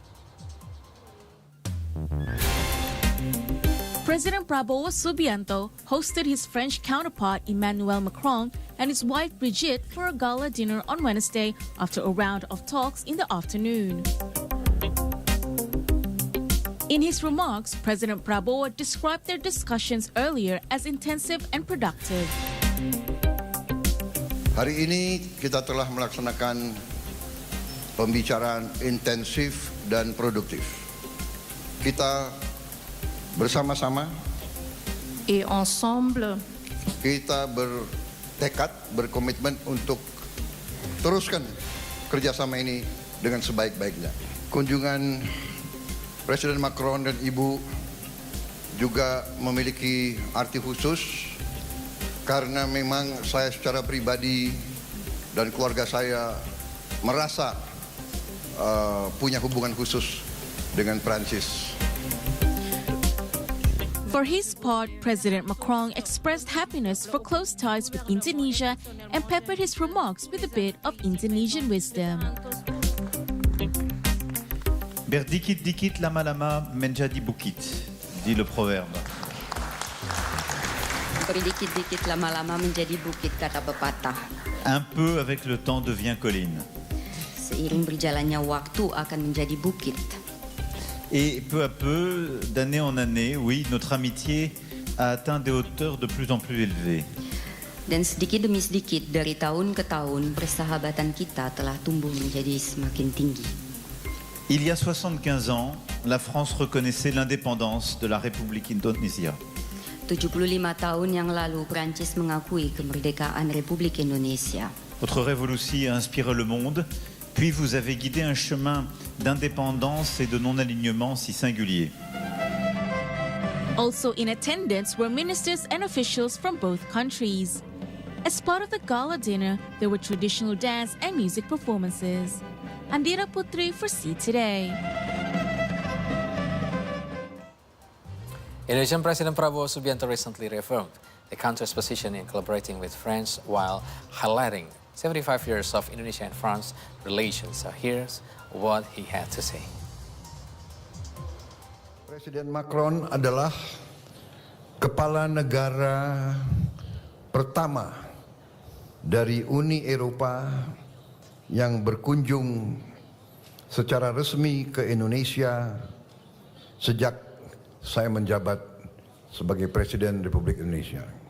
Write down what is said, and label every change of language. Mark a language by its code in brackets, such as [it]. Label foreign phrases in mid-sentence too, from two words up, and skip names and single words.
[en] President Prabowo Subianto hosted his French counterpart Emmanuel Macron and his wife Brigitte for a gala dinner on Wednesday after a round of talks in the afternoon. In his remarks, President Prabowo described their discussions earlier as intensive and productive. [id] Hari ini kita telah melaksanakan pembicaraan intensif dan produktif. Kita bersama-sama [fr] et ensemble [id] kita bertekad, berkomitmen untuk teruskan kerjasama ini dengan sebaik-baiknya. Kunjungan Presiden Macron dan Ibu juga memiliki arti khusus karena memang saya secara pribadi dan keluarga saya merasa punya hubungan khusus dengan Prancis. [en] For his part, President Macron expressed happiness for close ties with Indonesia and peppered his remarks with a bit of Indonesian wisdom. [id] Berdikit-dikit lama-lama menjadi bukit, [fr] dit le proverbe. [id] Berdikit-dikit lama-lama menjadi bukit, kata pepatah. [fr] Un peu avec le temps devient colline. [id] Seiring berjalannya waktu akan menjadi bukit. [fr] Et peu à peu, d'année en année, oui, notre amitié a atteint des hauteurs de plus en plus élevées. [id] Dan sedikit demi sedikit dari tahun ke tahun persahabatan kita telah tumbuh menjadi semakin tinggi. [fr] Il y a 75 ans, la France reconnaissait l'indépendance de la République Indonésia. [id] 75 tahun yang lalu Prancis mengakui kemerdekaan Republik Indonesia. [fr] Votre révolution a inspiré le monde, puis vous avez guidé un chemin d'indépendance et de non-alignement si singulier. [en] Also in attendance were ministers and officials from both countries. As part of the gala dinner, there were traditional dance and music performances. Andira Putri for See Today. Indonesian President Prabowo Subianto recently reaffirmed the country's position in collaborating with France while highlighting 75 years of Indonesia and France relations. So here's what he had to say. [id] Presiden Macron adalah kepala negara pertama dari Uni Eropa yang berkunjung secara resmi ke Indonesia sejak saya menjabat sebagai Presiden Republik Indonesia.